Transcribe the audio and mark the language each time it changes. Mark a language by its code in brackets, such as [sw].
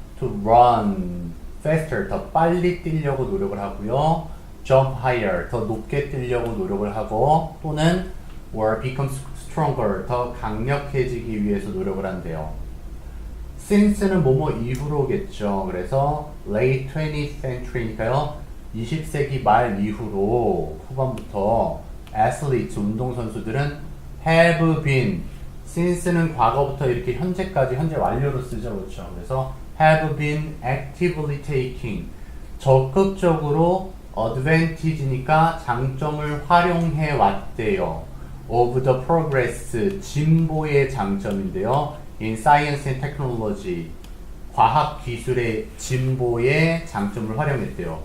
[en] to run faster, [ko] 더 빨리 뛰려고 노력을 하고요. [en] jump higher, [ko] 더 높게 뛰려고 노력을 하고 또는 [en] or become stronger, [ko] 더 강력해지기 위해서 노력을 한대요. since는 뭐뭐 이후로겠죠. 그래서 [en] late 20th century니까요. [ko] 20세기 말 이후로 후반부터 athletes, 운동선수들은 [en] have been, [ko] since는 과거부터 이렇게 현재까지 현재 완료로 쓰죠. 그렇죠. 그래서 [en] have been actively taking, [ko] 적극적으로 advantage니까 장점을 활용해 왔대요. [en] of the progress, [ko] 진보의 장점인데요. [en] in science and technology, [ko] 과학 기술의 진보의 장점을 활용했대요.